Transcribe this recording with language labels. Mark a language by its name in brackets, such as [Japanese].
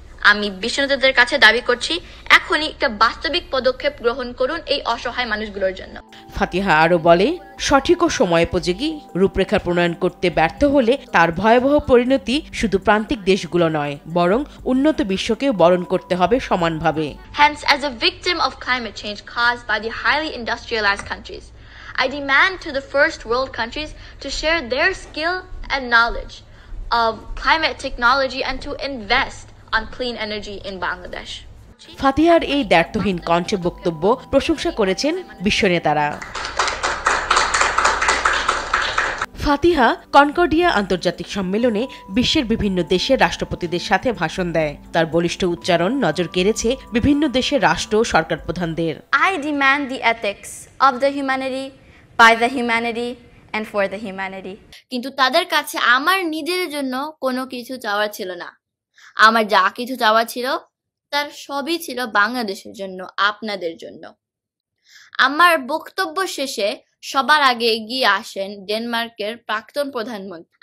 [Bangla] আমি বিশ্ব নেতাদের কাছে দাবি করছি, এখনই একটা বাস্তবিক পদক্ষেপ গ্রহণ করুন এই অসহায় মানুষগুলোর জন্য। ফাতিহা আরো বলে, সঠিক ও সময়োপযোগী রূপরেখা প্রণয়ন করতে ব্যর্থ হলে তার ভয়াবহ পরিণতি শুধু প্রান্তিক দেশগুলো নয়, বরং উন্নত বিশ্বকেও বরণ করতে হবে সমানভাবে। [English] Hence, as a victim of climate change caused by the highly industrialized countries, I demand to the first world countries to share their skill and knowledge of climate technology and to invest on clean energy in Bangladesh. [Bangla] ফাতিহার এই দ্ব্যর্থহীন কণ্ঠে বক্তব্য প্রশংসা করেছেন বিশ্ব নেতারা। ফাতিহা Concordia আন্তর্জাতিক সম্মেলনে বিশ্বের বিভিন্ন দেশের রাষ্ট্রপতিদের সাথে ভাষণ দেয়। তার বলিষ্ঠ উচ্চারণ নজর কেড়েছে বিভিন্ন দেশের রাষ্ট্র ও সরকার প্রধানদের। [English] I demand the ethics of the humanity, by the humanity and for the humanity. [Bangla] কিন্তু তাদের কাছে আমার নিজের জন্য কোনো কিছু চাওয়া ছিল না। আমার যা কিছু চাওয়া ছিল তার সবই ছিল বাংলাদেশের জন্য, আপনাদের জন্য। আমার বক্তব্য শেষে সবার আগে এগিয়ে আসেন ডেনমার্কের প্রাক্তন প্রধানমন্ত্রী।